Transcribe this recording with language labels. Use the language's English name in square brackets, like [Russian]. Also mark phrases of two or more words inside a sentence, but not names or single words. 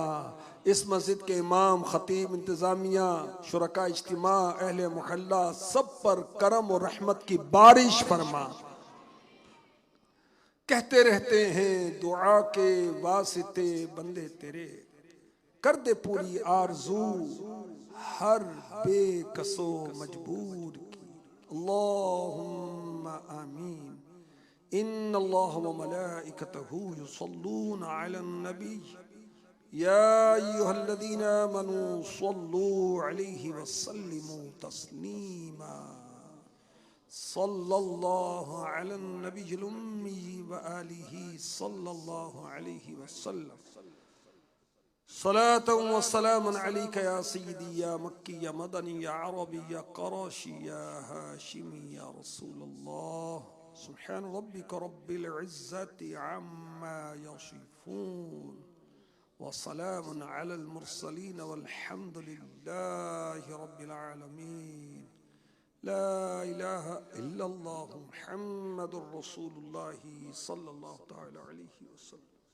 [Urdu] اس مسجد کے امام، خطیب، انتظامیہ، شرکاء اجتماع، اہلِ محلہ سب پر کرم اور رحمت کی بارش فرما. کہتے رہتے ہیں دعا کے واسطے بندے تیرے، کر دے پوری آرزو ہر بیکس و مجبور کی. [Arabic] اللهم آمين. إن الله وملائكته يصلون على النبي يا أيها الذين آمنوا صلوا عليه وسلموا تسليما. صلى الله على النبي الأمي وآله صلى الله عليه وسلم. صلاة وسلاما عليك يا سيدي يا مكي يا مدني يا عربي يا قرشي يا هاشمي يا رسول الله. سبحان ربك رب العزة عما يصفون وسلام على المرسلين والحمد لله رب العالمين. لا إله إلا الله محمد رسول الله صلى الله تعالى عليه وسلم.